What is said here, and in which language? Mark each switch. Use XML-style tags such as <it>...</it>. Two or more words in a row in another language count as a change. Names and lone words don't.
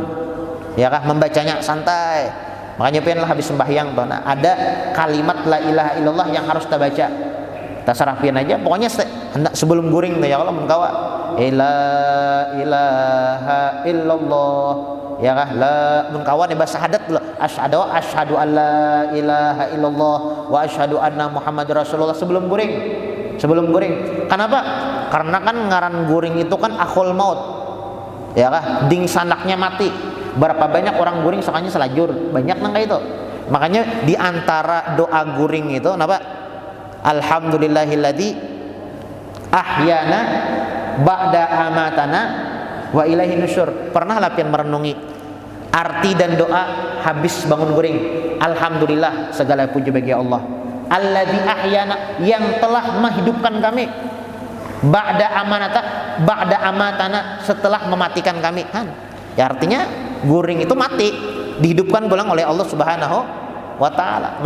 <bjn>Ya kah, membacanya santai. Makanya pengenlah habis sembahyang ada kalimat</bjn> <ar>لا إله إلا الله</ar> <bjn>yang harus kita baca. Kita sarapian aja, pokoknya hendak sebelum guring</bjn> <ar>يا الله</ar> <bjn>mengkawa</bjn> <ar>لا إله إلا الله.</ar> <bjn>Ya kah, la mengkawa nih bahasa syahadat dulu.</bjn> <ar>أشهد أن لا إله إلا الله وأشهد أن محمدا رسول الله</ar> <bjn>sebelum guring. Kenapa? Karena kan ngaran guring itu kan</bjn> <ar>أخو الموت.</ar> <bjn>Ya kah, ding sanaknya mati. Berapa banyak orang guring sokanya selajur, banyak nang itu. Makanya di antara doa guring itu napa?</bjn> <ar>الحمد لله الذي أحيانا بعد ما أماتنا وإليه النشور.</ar> <bjn>Pernah lah pian merenungi arti dan doa habis bangun guring. Alhamdulillah, segala puji bagi Allah.</bjn> <ar>الذي أحيانا,</ar> <bjn>yang telah menghidupkan kami.</bjn> <ar>بعد ما أماتنا,</ar> <bjn>setelah mematikan kami. Ya artinya guring itu mati, dihidupkan pulang oleh</bjn> <ar>الله سبحانه وتعالى.</ar>